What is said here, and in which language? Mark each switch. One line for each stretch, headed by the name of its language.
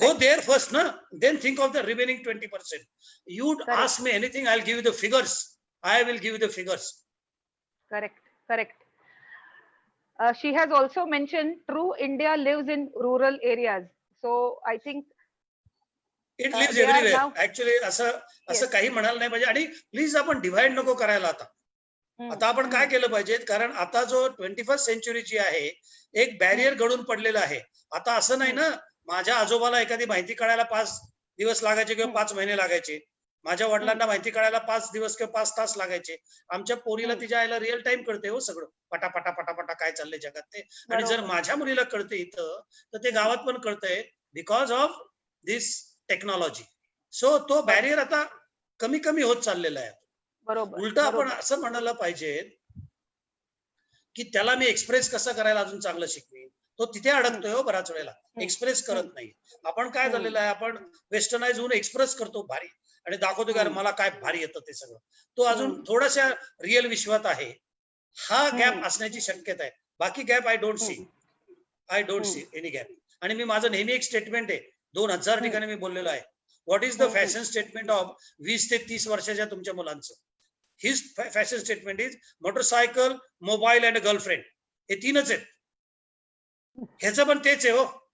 English: Go there first, na? Then think of the remaining 20%. You'd Correct. ask me anything, I'll give you the figures. I will give you the figures. Correct. Correct. She has also mentioned true India lives in rural areas. So I think It lives they are everywhere. now.
Marathi: Actually, असं काही म्हणाल नाही पाहिजे. आणि please आपण divide नको करायला आता. Hmm. आता आपण काय केलं पाहिजे, कारण आता जो 21st सेंचुरी जी आहे, एक बॅरियर घडून पडलेला आहे. आता असं नाही ना, माझ्या आजोबाला एखादी माहिती कळायला 5 दिवस लागायचे किंवा 5 महिने लागायचे. माझ्या वडिलांना माहिती कळायला 5 दिवस किंवा 5 तास लागायचे. आमच्या पोरीला तिच्या आईला रिअल टाइम कळते हो सगळं, पटापटा पटापटा काय चाललंय जगात ते. आणि जर माझ्या मुलीला कळते इथं, तर ते गावात पण कळतंय
English: Because of this technology.
Marathi: So तो बॅरियर आता कमी कमी होत चाललेला आहे. बरोबर. उलट आपण असं म्हणायला पाहिजे की त्याला मी एक्सप्रेस कसं करायला अजून चांगलं शिकवेन. तो तिथे अडकतोय हो बऱ्याच वेळेला, एक्सप्रेस करत नाही. आपण काय झालेलं आहे, आपण वेस्टर्नाइज होऊन एक्सप्रेस करतो भारी आणि दाखवतो की मला काय भारी येतं ते सगळं. तो अजून थोडासा रिअल विश्वात आहे. हा गॅप असण्याची शक्यता आहे. बाकी
English: Gap I don't see any gap.
Marathi: आणि मी माझं नेहमी एक स्टेटमेंट आहे, 2000 ठिकाणी मी बोललेलो आहे.
English: what is the fashion statement of 20
Marathi: ते 30 वर्षाच्या तुमच्या मुलांचं?
English: His fashion statement is motorcycle, mobile and girlfriend.
Marathi: हे 3च आहेत. ह्याचं पण तेच आहे हो.